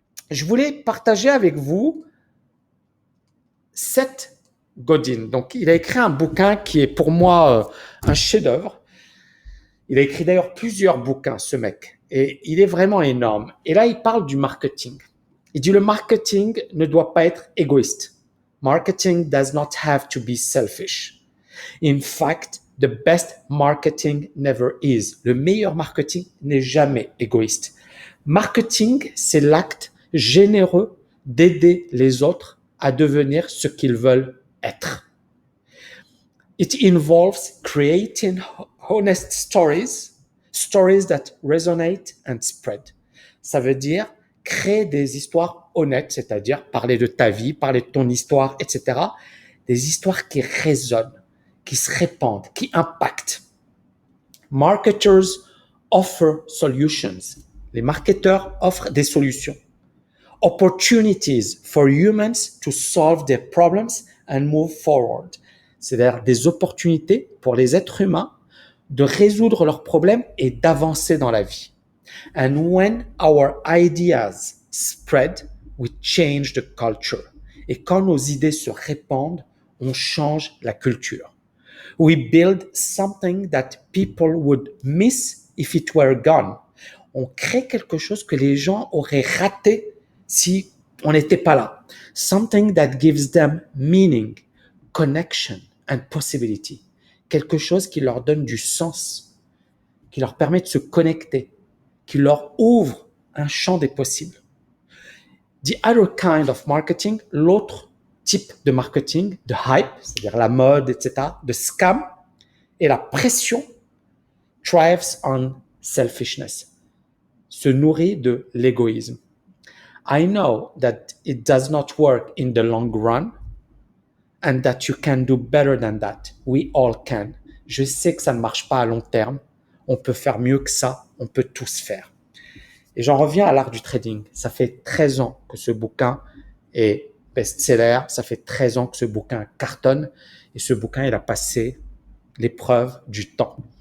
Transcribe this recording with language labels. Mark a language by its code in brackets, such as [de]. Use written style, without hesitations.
[fr] Je voulais partager avec vous Seth Godin. Donc, il a écrit un bouquin qui est pour moi un chef-d'œuvre. Il a écrit d'ailleurs plusieurs bouquins, ce mec, et il est vraiment énorme. Et là, il parle du marketing. Il dit le marketing ne doit pas être égoïste. [en] Marketing does not have to be selfish. In fact, the best marketing never is. [fr] Le meilleur marketing n'est jamais égoïste. Marketing, c'est l'acte généreux d'aider les autres à devenir ce qu'ils veulent être. [en] It involves creating honest stories, stories that resonate and spread. [fr] Ça veut dire créer des histoires honnêtes, c'est-à-dire parler de ta vie, parler de ton histoire, etc. Des histoires qui résonnent, qui se répandent, qui impactent. [en] Marketers offer solutions. [fr] Les marketeurs offrent des solutions. [en] Opportunities for humans to solve their problems and move forward. [fr] C'est-à-dire des opportunités pour les êtres humains de résoudre leurs problèmes et d'avancer dans la vie. [en] And when our ideas spread, we change the culture. [fr] Et quand nos idées se répandent, on change la culture. [en] We build something that people would miss if it were gone. [fr] On crée quelque chose que les gens auraient raté si on n'était pas là. [en] Something that gives them meaning, connection and possibility. [fr] Quelque chose qui leur donne du sens, qui leur permet de se connecter, qui leur ouvre un champ des possibles. [en] The other kind of marketing, [fr] l'autre type de marketing, de hype, c'est-à-dire la mode, etc., de scam, et la pression [en] thrives on selfishness, [fr] se nourrit de l'égoïsme. [en] I know that it does not work in the long run and that you can do better than that. We all can. [fr] Je sais que ça ne marche pas à long terme. On peut faire mieux que ça. On peut tous faire. Et j'en reviens à l'art du trading. Ça fait 13 ans que ce bouquin est best-seller. Ça fait 13 ans que ce bouquin cartonne. Et ce bouquin, il a passé l'épreuve du temps.